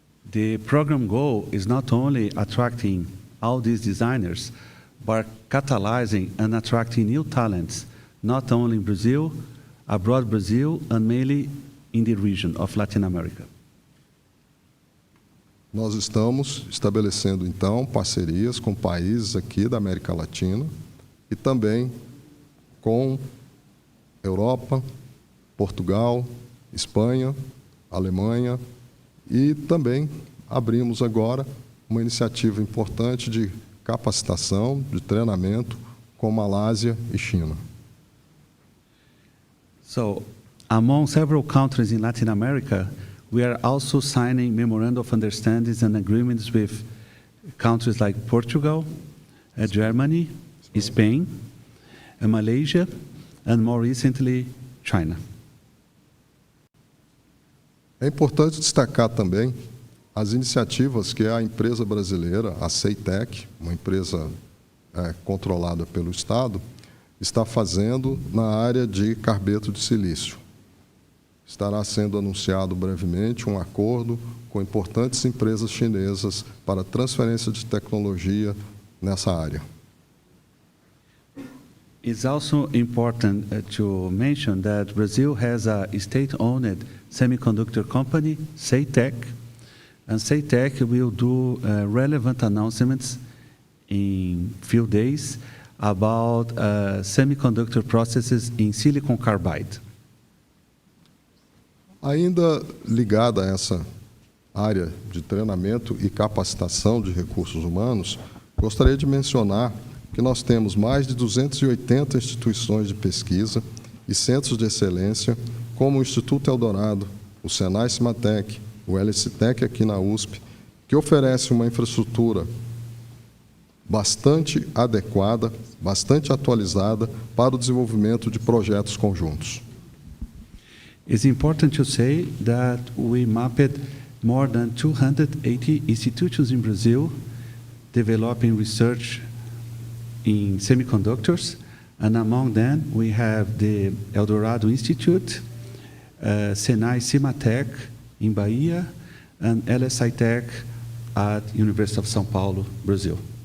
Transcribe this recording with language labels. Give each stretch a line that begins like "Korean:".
English: The program goal is not only attracting all these designers, but catalyzing and attracting new talents, not only in Brazil, abroad Brazil, and mainly in the region of Latin America.
Portuguese: Nós estamos estabelecendo, então, parcerias com países aqui da América Latina e também com Europa, Portugal, Espanha, Alemanha, e também abrimos agora uma iniciativa importante de capacitação, de treinamento com Malásia e China.
English: So, among several countries in Latin America, we are also signing memorandum of understandings and agreements with countries like Portugal, Germany, Spain, Malaysia, and more recently, China.
Portuguese: É importante destacar também as iniciativas que a empresa brasileira, a CEITEC, uma empresa controlada pelo Estado, está fazendo na área de carbeto de silício. Estará sendo anunciado brevemente um acordo com importantes empresas chinesas para transferência de tecnologia nessa área.
English: It's also important to mention that Brazil has a state-owned semiconductor company, CEITEC, and CEITEC will do relevant announcements in few days about semiconductor processes in silicon carbide.
Portuguese: Ainda ligada a essa área de treinamento e capacitação de recursos humanos, gostaria de mencionar que nós temos mais de 280 instituições de pesquisa e centros de excelência, como o Instituto Eldorado, o Senai Cimatec, o LSTEC aqui na USP, que oferece uma infraestrutura bastante adequada, bastante atualizada para o desenvolvimento de projetos conjuntos.
English: It's important to say that we mapped more than 280 institutions in Brazil developing research in semiconductors, and among them we have the Eldorado Institute, Senai Cimatec in Bahia, and LSITEC at University of São Paulo, Brazil.